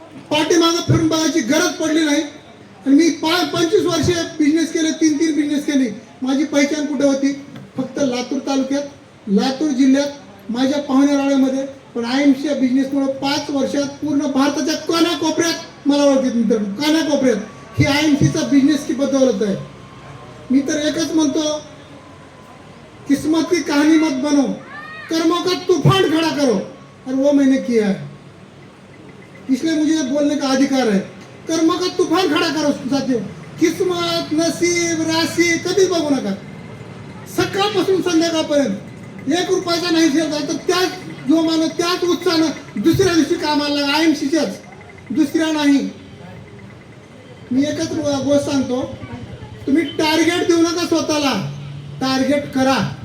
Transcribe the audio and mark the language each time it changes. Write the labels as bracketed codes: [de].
[mr] पाठीमागं फिरून बघायची गरज पडली नाही. आणि मी 25 वर्ष बिझनेस केले, 3 बिझनेस केली. माझी पहिचान कुठे होती? फक्त लातूर तालुक्यात, लातूर जिल्ह्यात, माझ्या पाहुणेराळ्यामध्ये. पण IMCच्या बिझनेसमुळे 5 वर्षात पूर्ण भारताच्या कानाकोपऱ्यात मला ओळखत मित्रांनो, कानाकोपऱ्यात. ही IMCचा बिझनेस [hi] की बदौलत [mr] आहे. मी तर एकच म्हणतो, [hi] किस्मत की कहानी मत बनो, कर्मों का तूफान खड़ा करो, और वो मैंने किया है, इसलिए मुझे बोलने का अधिकार है. कर्मों का तूफान खड़ा करो साथियों. [mr] किस्मत, नसीब, राशी कधी बघू नका. सकाळपासून संध्याकाळपर्यंत 1 रुपयाचा नाही झाला तर त्याच जोमानं, त्याच उत्साहानं दुसऱ्या दिवशी कामाला लागा. IMCच्याच, दुसऱ्या नाही. मी एकच गोष्ट सांगतो, तुम्ही टार्गेट देऊ नका स्वतःला, टार्गेट करा.